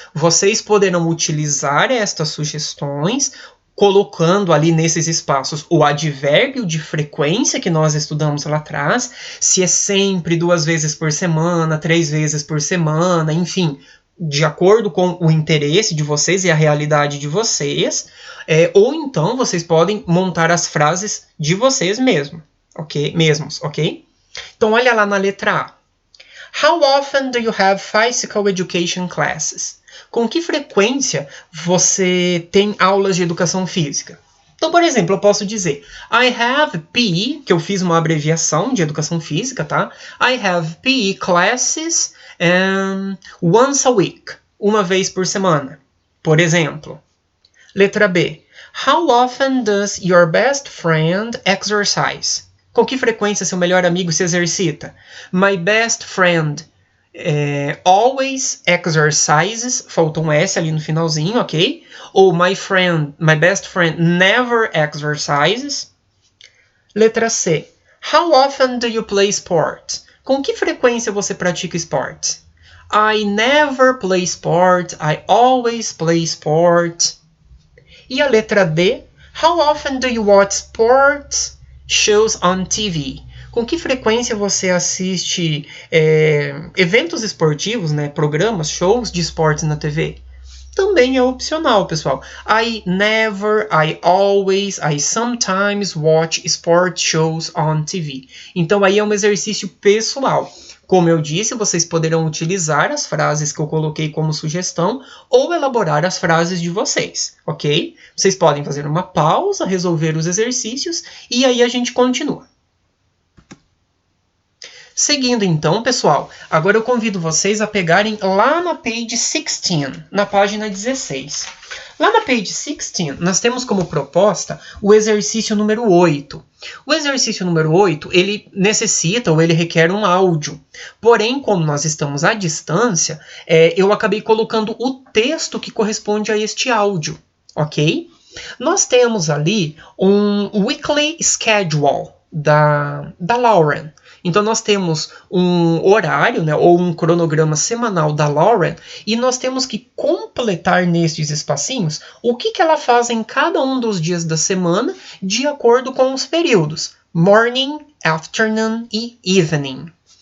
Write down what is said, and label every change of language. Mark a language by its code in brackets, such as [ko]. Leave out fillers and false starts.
[pt] Vocês poderão utilizar estas sugestões colocando ali nesses espaços o advérbio de frequência que nós estudamos lá atrás, se é sempre 2 vezes por semana, 3 vezes por semana, enfim, de acordo com o interesse de vocês e a realidade de vocês, ou então vocês podem montar as frases de vocês mesmos, ok? Então, olha lá na letra A. [en] How often do you have physical education classes? [pt] Com que frequência você tem aulas de educação física? Então, por exemplo, eu posso dizer [en] I have PE, [pt] que eu fiz uma abreviação de educação física, tá? [en] I have PE classes once a week, [pt] uma vez por semana, por exemplo. Letra B. [en] How often does your best friend exercise? [pt] Com que frequência seu melhor amigo se exercita? [en] My best friend always exercises, [pt] faltou um S ali no finalzinho, ok? [en] Ou my best friend never exercises. [pt] Letra C. [en] How often do you play sports? [pt] Com que frequência você pratica esportes? [en] I never play sport, I always play sport. [pt] E a letra D. [en] How often do you watch sports shows on TV? [pt] Com que frequência você assiste eventos esportivos, né, programas, shows de esportes na TV? Também é opcional, pessoal. [en] I never, I always, I sometimes watch sport shows on TV. [pt] Então, aí é um exercício pessoal. Como eu disse, vocês poderão utilizar as frases que eu coloquei como sugestão ou elaborar as frases de vocês, ok? Vocês podem fazer uma pausa, resolver os exercícios e aí a gente continua. Seguindo então, pessoal, agora eu convido vocês a pegarem lá na page 16, na página 16. Lá na page 16, nós temos como proposta o exercício número 8. O exercício número 8, ele necessita ou ele requer um áudio. Porém, como nós estamos à distância, eu acabei colocando o texto que corresponde a este áudio, ok? Nós temos ali um weekly schedule da Lauren. Então, nós temos um horário, né, ou um cronograma semanal da Lauren e nós temos que completar nestes espacinhos o que ela faz em cada um dos dias da semana de acordo com os períodos. [en] Morning, afternoon e evening.